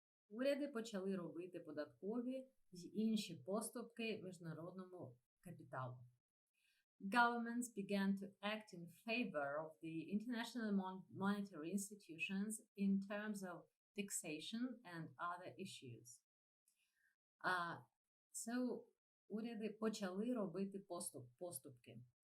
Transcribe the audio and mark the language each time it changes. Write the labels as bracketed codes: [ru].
[uk] Уряди почали робити податкові й інші поступки міжнародному капіталу. [en] Governments began to act in favor of the international monetary institutions in terms of taxation and other issues. So, [uk] уряди почали робити поступки.